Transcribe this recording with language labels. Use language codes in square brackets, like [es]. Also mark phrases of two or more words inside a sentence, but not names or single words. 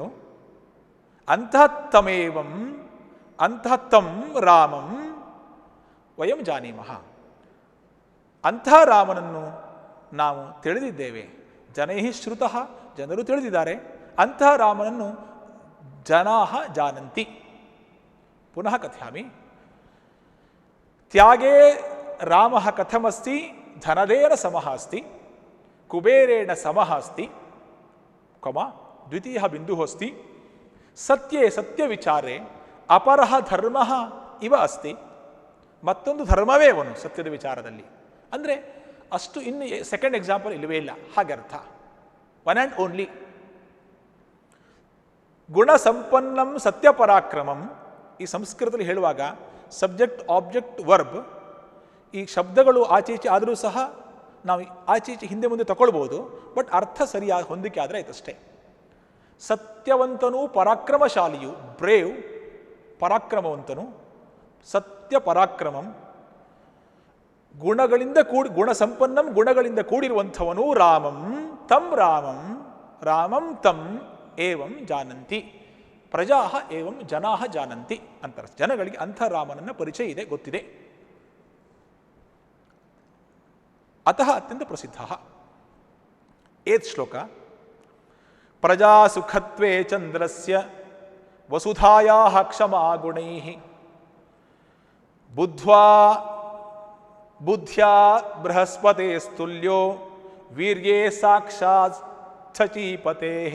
[sa] ಅಂತಹ ತಮೇವಂ, ಅಂತಹ ತಂ ರಾಮಂ ವಯಂ ಜಾನೀಮಃ, [kn] ಅಂತಹ ರಾಮನನ್ನು ನಾವು ತಿಳಿದಿದ್ದೇವೆ. [sa] ಜನೈ ಶ್ರುತಃ, [kn] ಜನರು ತಿಳಿದಿದ್ದಾರೆ. ಅಂತಹ ರಾಮನನ್ನು [sa] ಜನಾಃ ಜಾನಂತಿ. ಪುನಃ ಕಥಯಾಮಿ. ತ್ಯಾಗೇ ರಾಮಃ ಕಥಮಸ್ತಿ, ಧನದೇನ ಸಮಃ ಅಸ್ತಿ, ಕುಬೇರೇಣ ಸಮಃ ಅಸ್ತಿ, ದ್ವಿತೀಯ ಬಿಂದುಃ ಅಸ್ತಿ, ಸತ್ಯೇ ಸತ್ಯವಿಚಾರೇ ಅಪರಃ ಧರ್ಮಃ ಇವ ಅಸ್ತಿ. [kn] ಮತ್ತೊಂದು ಧರ್ಮವೇ ಅವನು ಸತ್ಯದ ವಿಚಾರದಲ್ಲಿ. ಅಂದರೆ ಅಷ್ಟು ಇನ್ನು [en] second example [kn] ಇಲ್ಲವೇ ಇಲ್ಲ, ಹಾಗೆ ಅರ್ಥ. [en] one and only. [sa] ಗುಣಸಂಪನ್ನಂ ಸತ್ಯಪರಾಕ್ರಮಂ, [kn] ಈ ಸಂಸ್ಕೃತದಲ್ಲಿ ಹೇಳುವಾಗ [en] subject object verb [kn] ಈ ಶಬ್ದಗಳು ಆಚೆ ಈಚೆ ಆದರೂ ಸಹ ನಾವು ಆಚೆ ಈಚೆ ಹಿಂದೆ ಮುಂದೆ ತಗೊಳ್ಬೋದು, ಬಟ್ ಅರ್ಥ ಸರಿಯಾಗಿ ಹೊಂದಿಕೆ ಆದರೆ ಆಯ್ತಷ್ಟೇ. ಸತ್ಯವಂತನು ಪರಾಕ್ರಮಶಾಲಿಯು, ಬ್ರೇವ್ ಪರಾಕ್ರಮವಂತನು, [sa] ಸತ್ಯ ಪರಾಕ್ರಮಂ, ಗುಣಗಳಿಂದ ಗುಣಸಂಪನ್ನಂ, [kn] ಗುಣಗಳಿಂದ ಕೂಡಿರುವಂಥವನು [sa] ರಾಮಂ ತಂ ರಾಮಂ, ರಾಮಂ ತಂ ಏವಂ ಜಾನಂತಿ, ಪ್ರಜಾ ಏವಂ ಜನಾ ಜಾನಂತಿ ಅಂತಾರೆ. [kn] ಜನಗಳಿಗೆ ಅಂಥ ರಾಮನನ್ನ ಪರಿಚಯ ಇದೆ, ಗೊತ್ತಿದೆ. [sa] ಅತಃ ಅತ್ಯಂತ ಪ್ರಸಿದ್ಧ. ಏತ್ ಶ್ಲೋಕ ಪ್ರಜಾ ಸುಖತ್ವೇ ಚಂದ್ರಸ್ಯ ವಸುಧಾಯಾಃ ಕ್ಷಮಾ ಗುಣೈಃ ಬುದ್ಧ್ಯಾ ಬೃಹಸ್ಪತಿಸ್ತುಲ್ಯೋ ವೀರ್ಯೇ ಸಾಕ್ಷಾತ್ ಶಚೀಪತೇಃ.